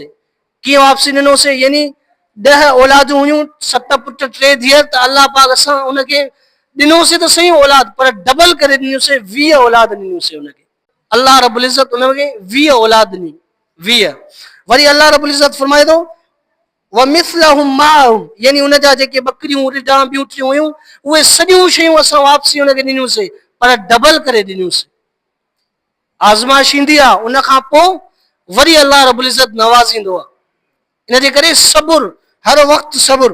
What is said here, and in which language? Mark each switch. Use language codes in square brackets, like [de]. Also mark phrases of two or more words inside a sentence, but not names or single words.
[sd] कीअं वापसी ॾिनोसीं? यानी 10 औलादूं हुयूं, 7 पुट 3 धीअर, त अल्लाह पाक असां उनखे ॾिनोसीं त सही औलाद, पर डबल करे ॾिनोसीं, 20 औलाद ॾिनोसीं उनखे। अल्लाह रब्बुल इज़्ज़त उनखे 20 औलाद ॾिनी, 20। वरी अल्लाह रब्बुल इज़्ज़त फरमाए थो, [ar] ومثلهم معهم, [sd] यानी उन जा जेके बकरियूं, रिडा, ॿियूंटियूं हुयूं, उहे सॼियूं शयूं असां वापसी उनखे ॾिनियूंसीं, पर डबल करे ॾिनियूंसीं। आज़माइश ईंदी आहे, उन खां पोइ वरी अल्लाह रब्बुल इज़्ज़त नवाज़ींदो आहे। इन जे करे सब्र, हर वक़्तु सब्र।